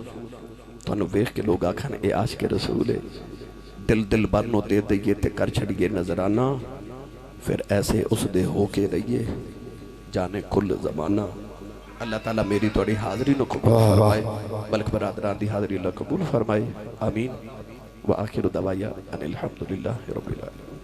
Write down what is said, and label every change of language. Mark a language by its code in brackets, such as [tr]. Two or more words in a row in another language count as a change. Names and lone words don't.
[pa] تہانوں ویکھ کے لوگ آکھن ایہ عاشق رسول ہے. دل دل برنوں دے دئیے تے کر چھڈیے نذرانہ پھر ایسے اس دے ہو کے رہیے جانے کل زمانہ. اللہ تعالیٰ میری تھوڑی حاضری نوں قبول فرمائے بلکہ برادران دی حاضری اللہ قبول فرمائے. [ar] آمين و آخر دوايا أن الحمد لله رب العالمين.